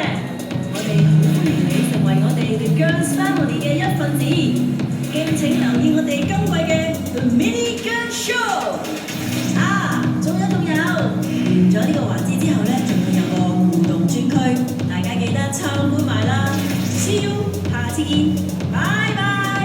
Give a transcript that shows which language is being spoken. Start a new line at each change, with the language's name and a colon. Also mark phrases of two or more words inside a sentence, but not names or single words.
Cantonese: 我哋好歡迎你成為我哋嘅 Girls Family 嘅一份子，敬請留意我哋今季嘅 The Mini Girl Show。仲有，完咗呢個環節之後呢，仲會有個互動專區，大家記得參觀埋啦。
English: See you，
Cantonese: 下次見，拜拜。